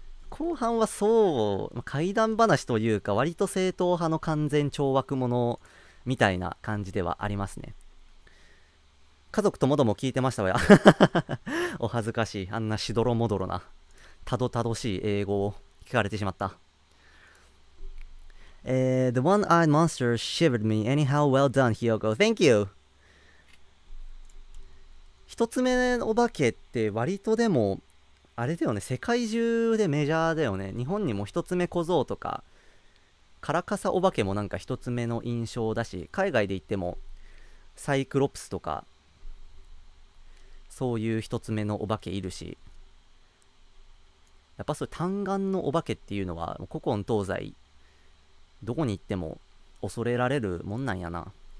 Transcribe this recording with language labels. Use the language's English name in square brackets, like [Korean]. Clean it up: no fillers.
[Japanese] 後半は怪談話というか割と正統派の完全懲悪者みたいな感じではありますね。家族ともども聞いてましたわよ。お恥ずかしい。あんなしどろもどろなたどたどしい英語を聞かれてしまった。 [English] The one-eyed monster shivered me. Anyhow, well done, Hiyoko. Thank you. [Japanese] 一つ目のお化けって割とでもあれだよね、世界中でメジャーだよね。日本にも一つ目小僧とかカラカサお化けもなんか一つ目の印象だし、海外で言ってもサイクロプスとかそういう一つ目のお化けいるし、やっぱそういう単眼のお化けっていうのは古今東西どこに行っても恐れられるもんなんやな。